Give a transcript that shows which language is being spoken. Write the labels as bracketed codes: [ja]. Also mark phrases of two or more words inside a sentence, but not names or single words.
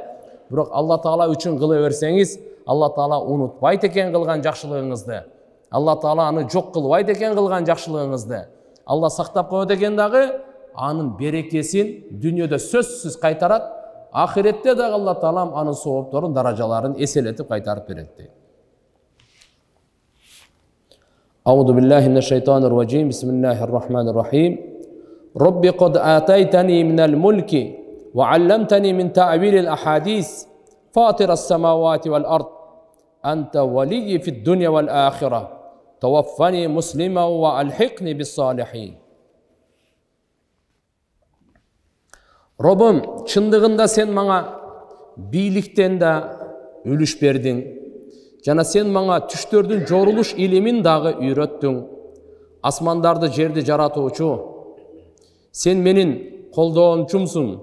[ky] Бирок Алла Таала үчүн кыла берсеңиз, Алла Таала унутпайт экен кылган жакшылыгыңызды. Алла Таала аны жок кылбайт экен кылган жакшылыгыңызды. Алла сактап коет экен дагы, анын берекесин дүйнөдө сөзсүз кайтарат, ахиретте дагы Алла Таала анын соопторун, даражаларын эселетип кайтарып берет дейт. [ar] أعوذ بالله من الشيطان الرجيم. بسم الله الرحمن الرحيم. رب قد آتيتني من الملك وعلمتني من تأويل الأحاديث فاطر السماوات والأرض أنت وليي في الدنيا والآخرة توفني مسلما وألحقني بالصالحين. [ky] Роббум, чындыгында сен мага бийликтен да үлүш бердиң. Жана сен мага түштөрдүн жорулуш илимин дагы үйрөттүң. Асмандарды, жерди жаратуучу. Сен менин колдоончумсуң.